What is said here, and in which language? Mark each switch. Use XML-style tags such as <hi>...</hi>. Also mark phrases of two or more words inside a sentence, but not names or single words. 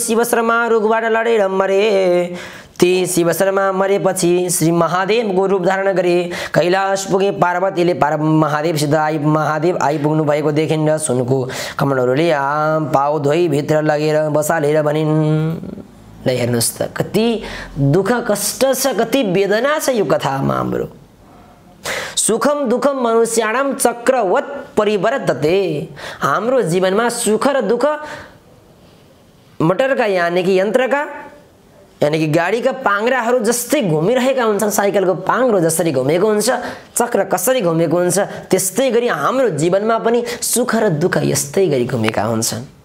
<ne>शिव शर्मा रुखबाट लडेर मरे। ती शिव शर्मा मरेपछि श्री महादेवको रूप धारण गरे। कैलाश पुगे पार्वतीले महादेव आइपुग्नु भएको देखिन् र सुनको कमलहरूले पाउ धोई भित्र लगेर बसालेर भनिन्। ल हेर्नुहोस् त कति दुःख कष्ट छ, कति वेदना छ यो कथामा हाम्रो।</ne> <sa>सुखम दुःखम मनुष्याणाम चक्रवत परिवर्तते।</sa> <ne>हाम्रो जीवनमा सुख र दुःख मोटरका यानी कि यन्त्रका यानी कि गाडीका पाङ्ग्राहरू जस्तै घुमिरहेका हुन्छन्। साइकलको पाङ्ग्रो जसरी घुमेको हुन्छ, चक्र कसरी घुमेको हुन्छ, त्यस्तै गरी हाम्रो जीवनमा पनि सुख र दुःख यस्तै गरी घुमेका हुन्छन्।</ne>